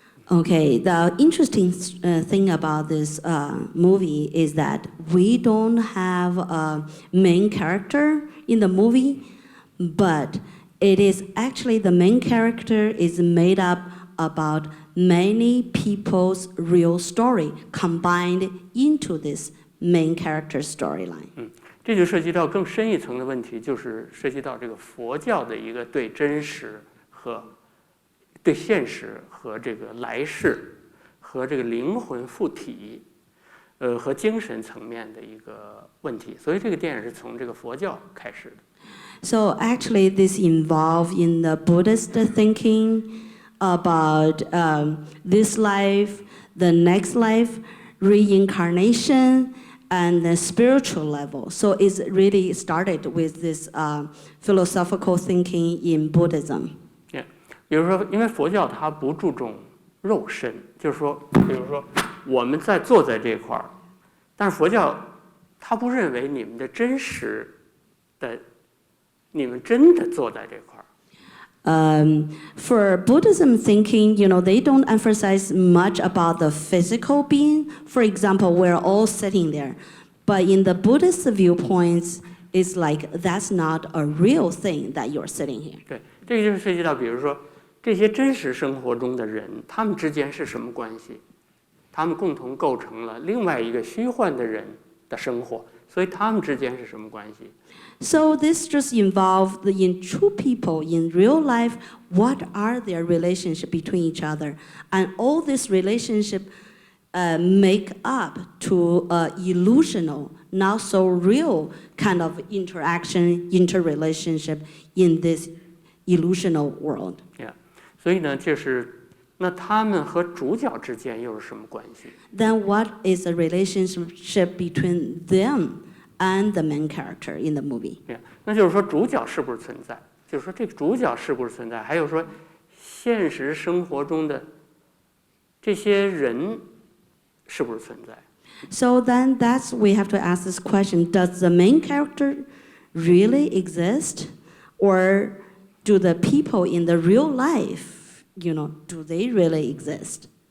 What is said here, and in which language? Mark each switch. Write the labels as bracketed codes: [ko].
[en] Okay, the interesting thing about this movie is that we don't have a main character in the movie, but it is actually the main character is made up about many people's real story combined into this main character storyline. [zh] 这就涉及到更深一层的问题，就是涉及到这个佛教的一个对真实和对现实和这个来世和这个灵魂附体，和精神层面的一个问题。所以这个电影是从这个佛教开始的。 [en] So actually, this involves in the Buddhist thinking about this life, the next life, reincarnation, and the spiritual level. So it's really started with this philosophical thinking in Buddhism. [zh] 比如说，因为佛教它不注重肉身，就是说，比如说我们在坐在这块儿，但是佛教它不认为你们的真实的，你们真的坐在这块儿。 [en] For Buddhism thinking, they don't emphasize much about the physical being. For example, we're all sitting there. But in the Buddhist viewpoints, it's like that's not a real thing that you're sitting here. [zh] 对，这个就是涉及到，比如说这些真实生活中的人，他们之间是什么关系？他们共同构成了另外一个虚幻的人的生活，所以他们之间是什么关系？ [en] So this just involved in true people in real life, what are their relationship between each other? And all this relationship make up to illusional, not so real kind of interaction, interrelationship in this illusional world. Yeah. [zh] 所以呢，就是那他们和主角之间又是什么关系？ [en] Then what is the relationship between them and the main character in the movie? Yeah. [zh] 那就是说主角是不是存在？就是说这个主角是不是存在？还有说现实生活中的这些人是不是存在？ [en] So then we have to ask this question, does the main character really exist? Or do the people in the real life, do they really exist?